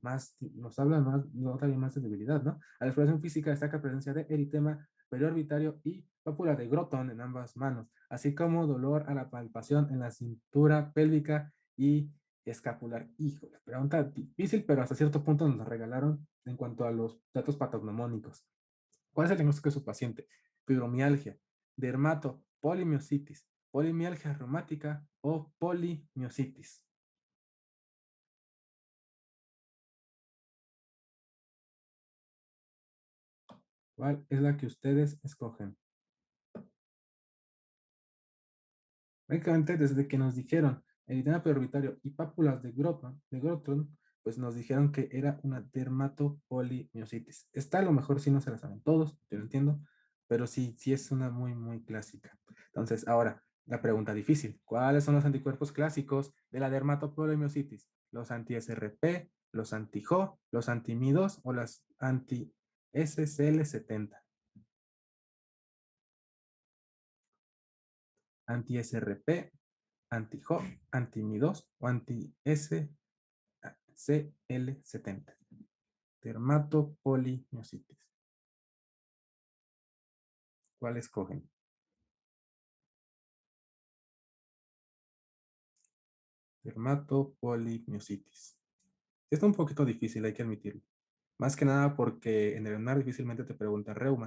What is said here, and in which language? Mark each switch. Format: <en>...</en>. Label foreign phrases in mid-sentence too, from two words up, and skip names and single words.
<es>Nos habla más, nota más de debilidad, ¿no? A la exploración física destaca presencia de eritema periorbitario y pápula de Groton en ambas manos, así como dolor a la palpación en la cintura pélvica y escapular. Híjole, pregunta difícil, pero hasta cierto punto nos la regalaron en cuanto a los datos patognomónicos. ¿Cuál es el diagnóstico de su paciente? Fibromialgia, dermato polimiositis, polimialgia reumática o polimiositis. ¿Cuál es la que ustedes escogen? Prácticamente desde que nos dijeron eritema preorbitario y pápulas de Groton, pues nos dijeron que era una dermatopolimiositis. Está a lo mejor si no se la saben todos, yo lo entiendo, pero sí, sí es una muy, muy clásica. Entonces, ahora, la pregunta difícil. ¿Cuáles son los anticuerpos clásicos de la dermatopolimiositis? ¿Los anti-SRP, los anti-JO, los anti-MI2 o las anti-SCL70? Anti-SRP, anti-JO, anti-MI2 o anti-SCL70. Dermatopolimiositis. ¿Cuál escogen? Dermatopolimiositis. Está un poquito difícil, hay que admitirlo. Más que nada porque en el ENAR difícilmente te preguntan reuma.</es>